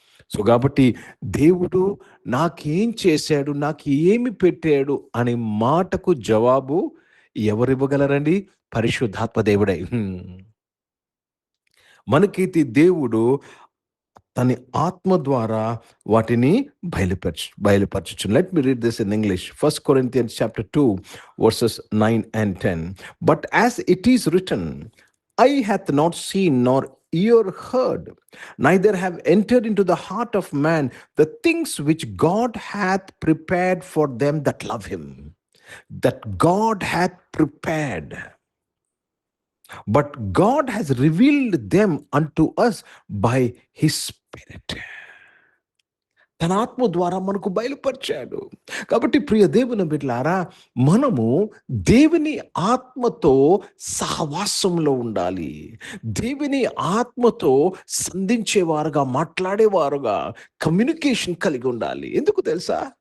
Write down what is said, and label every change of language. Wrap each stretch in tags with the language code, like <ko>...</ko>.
<te>So కాబట్టి దేవుడు నాకేం చేశాడు, నాకు ఏమి పెట్టాడు అనే మాటకు జవాబు ఎవరివ్వగలరండి? పరిశుద్ధాత్మ దేవుడై. మనకైతే దేవుడు తన ఆత్మ ద్వారా వాటిని బయలుపరచు.</te> <en>Let me read this in English. 1 Corinthians chapter 2 verses 9 and 10. But as it is written, eye hath not seen nor ear heard, neither have entered into the heart of man the things which God hath prepared for them that love him. That God hath prepared, but God has revealed them unto us by his Spirit.</en> <te>తన ఆత్మ ద్వారా మనకు బయలుపరిచాడు. కాబట్టి ప్రియ దేవుని బిడ్డలారా, మనము దేవుని ఆత్మతో సహవాసంలో ఉండాలి. దేవుని ఆత్మతో సంధించేవారుగా, మాట్లాడేవారుగా, కమ్యూనికేషన్ కలిగి ఉండాలి. ఎందుకు తెలుసా?</te>